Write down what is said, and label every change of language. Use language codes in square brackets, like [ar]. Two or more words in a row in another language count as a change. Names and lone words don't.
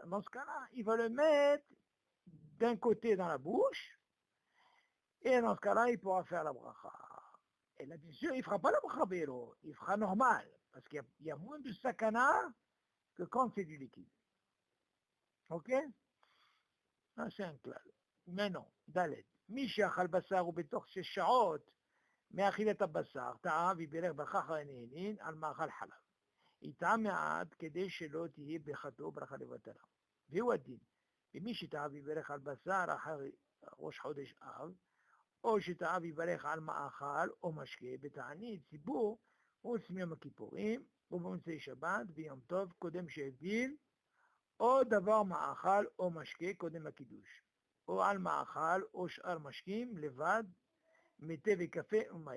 [fr] Dans ce cas-là, il va le mettre d'un côté dans la bouche, et dans ce cas-là, il pourra faire la bracha. Et là, bien sûr, il ne fera pas la bracha béro, il fera normal, parce qu'il y a moins de sakana que quand c'est du liquide. Ok? Ça, c'est un clal. Mais non, [he] Dalet. מי שאכל בשר והוא בתוך 6 שעות מאכילת הבשר, טעה ויברך ברכה הנהנין על מאכל חלב. יטעה מעט כדי שלא תהיה ברכתו ברכה לבטלה. והוא הדין, ומי שטעה ויברך על בשר אחר ראש חודש אב, או שטעה ויברך על מאכל או משקה בתענית ציבור, חוץ מיום הכיפורים, ובמוצאי שבת ויום טוב קודם שהבדיל, או דבר מאכל או משקה קודם הקידוש, או על מאכל או שאר משקים לבד, מתה וקפה ומים.